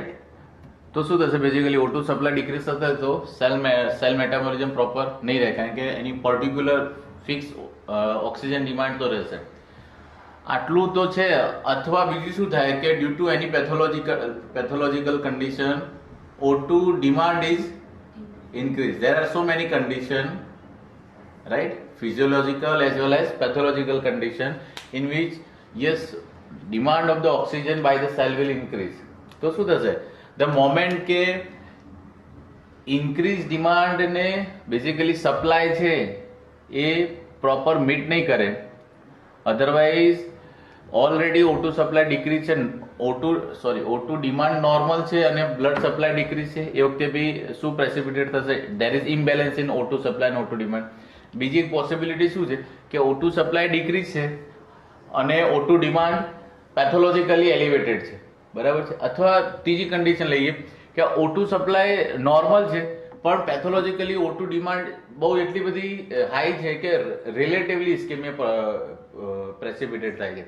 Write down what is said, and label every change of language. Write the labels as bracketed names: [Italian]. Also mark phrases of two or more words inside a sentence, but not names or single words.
[Gujarati] તો શું થશે [English] basically O2 supply decrease [Gujarati] થશે તો [English] cell metabolism proper [Gujarati] નહીં રહે કારણ કે એની [English] particular fix oxygen demand [Gujarati] તો રહેશે. આટલું તો છે. અથવા બીજું શું થાય કે [English] due to any pathological condition O2 demand is increase. there are so many condition right, physiological as well as pathological condition in which yes demand of the oxygen by the cell will increase. [Gujarati] તો શું થશે [English] the moment કે increase demand ને basically supply [Gujarati] છે એ [English] proper meet [Gujarati] નહીં કરે [English] otherwise already O2 supply decrease છે O2 demand normal છે અને blood supply decrease [Gujarati] છે એ વખતે બી શું [English] precipitate થશે there is imbalance in O2 supply and O2 demand. [Gujarati] બીજી એક પોસિબિલિટી શું છે કે [English] O2 supply decrease [Gujarati] છે અને [English] O2 demand pathologically elevated [Gujarati] છે. બરાબર છે. અથવા ત્રીજી કન્ડિશન લઈએ કે [English] O2 supply normal [Gujarati] છે પણ [English] pathologically O2 demand [Gujarati] બહુ એટલી બધી હાઈ છે કે [English] relatively ischemia precipitate [Gujarati] થાય છે.